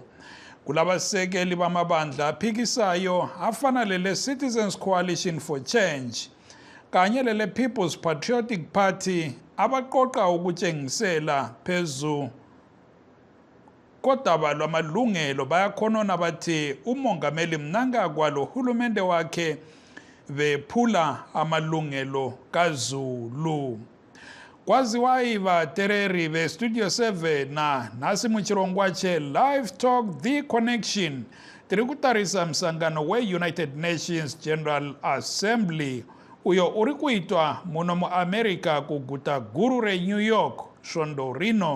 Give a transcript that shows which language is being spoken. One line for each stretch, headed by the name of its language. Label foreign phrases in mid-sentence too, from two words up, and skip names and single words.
North Ndebele: Kulabasekeli bamabandla aphikisayo afana lele Citizens Coalition for Change kanye lele People's Patriotic Party abaqoqa ukutshengisela phezu kodaba lwamalungelo bayakhonona bathi umongameli Mnangagwa lohulumende wakhe bephula amalungelo kaZulu.
Shona: Kwaziwayi batereri be-Studio 7 nasi muchirongwache Livetalk, The Connection, tiri kutarisa msangano we-United Nations General Assembly uyo uri kuitwa muno mu America kuguta guru re New York shondo rino.